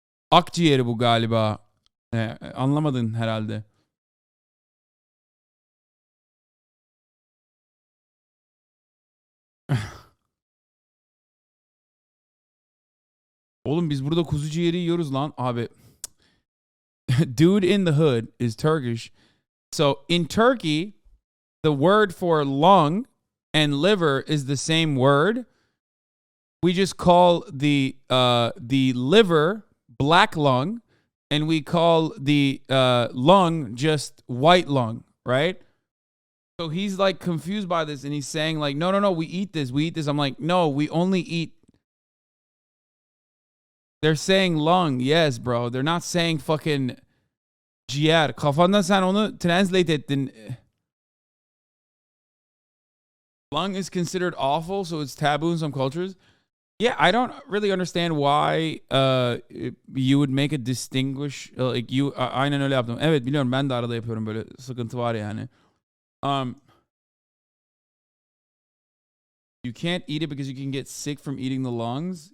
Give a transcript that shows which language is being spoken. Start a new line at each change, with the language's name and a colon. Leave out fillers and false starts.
Turkish: Akciğeri bu galiba. Anlamadın herhalde. Oğlum biz burada kuzu ciğeri yiyoruz lan abi.
English: Dude in the hood is Turkish. So in Turkey, the word for lung and liver is the same word. We just call the liver black lung, and we call the lung just white lung, right? So he's like confused by this, and he's saying like, no, we eat this. I'm like, no, we only eat. They're saying lung, yes, bro. They're not saying fucking ciğer.
Turkish: Kafandan sen onu translate ettin.
English: Lung is considered awful, so it's taboo in some cultures. Yeah, I don't really understand why you would make a distinguish like you
Turkish: aynen öyle yaptım. Evet biliyorum ben de arada yapıyorum böyle sıkıntı var yani.
English: You can't eat it because you can get sick from eating the lungs.